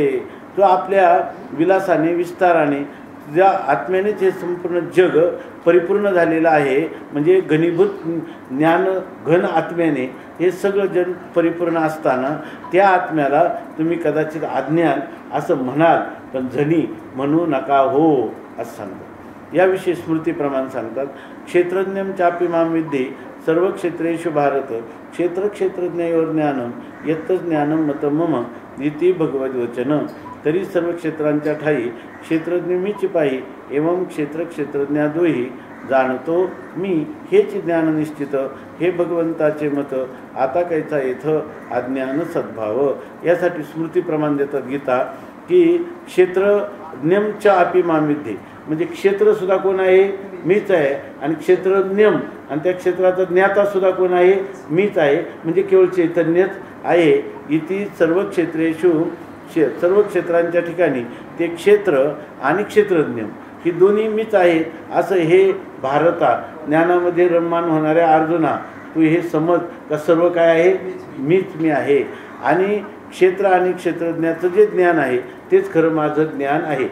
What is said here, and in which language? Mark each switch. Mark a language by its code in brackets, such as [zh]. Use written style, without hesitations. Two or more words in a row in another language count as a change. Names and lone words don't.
[mr] तो आपल्या विलासाने विस्ताराने ज्या आत्म्यानेच हे संपूर्ण जग परिपूर्ण झालेलं आहे, म्हणजे घनीभूत ज्ञान घन आत्म्याने हे सगळं जग परिपूर्ण असताना त्या आत्म्याला तुम्ही कदाचित अज्ञान असं म्हणाल, पण जनी म्हणू नका हो असं सांगतात. याविषयी स्मृतीप्रमाण सांगतात. [sa] क्षेत्रज्ञम चापि मां विद्धि सर्व क्षेत्रेषु भारत क्षेत्रज्ञयोर ज्ञानम यत्त ज्ञानम मतं मम इति भगवद्वचन. [mr] तरी सर्व क्षेत्रांच्या ठाई क्षेत्रज्ञ मीच पाही एवं क्षेत्रज्ञादोही जाणतो मी हेच ज्ञान निश्चित. हे भगवंताचे मत आता कैचा येथ अज्ञान सद्भाव. यासाठी स्मृती प्रमाण देतात गीता की [sa] क्षेत्रज्ञमच्या अपि मां विद्धि, [mr] म्हणजे क्षेत्रसुद्धा कोण आहे? मीच आहे. आणि क्षेत्रज्ञम आणि त्या क्षेत्राचा ज्ञातासुद्धा कोण आहे? मीच आहे. म्हणजे केवळ चैतन्यच आहे. [sa] इति सर्व क्षेत्रेषु [mr] सर्व क्षेत्रांच्या ठिकाणी ते क्षेत्र आणि क्षेत्रज्ञ ही दोन्ही मीच आहे असं हे भारता ज्ञानामध्ये रममाण होणाऱ्या अर्जुना तू हे समज का सर्व काय आहे? मीच मी आहे. आणि क्षेत्र आणि क्षेत्रज्ञाचं जे ज्ञान आहे तेच खरं माझं ज्ञान आहे.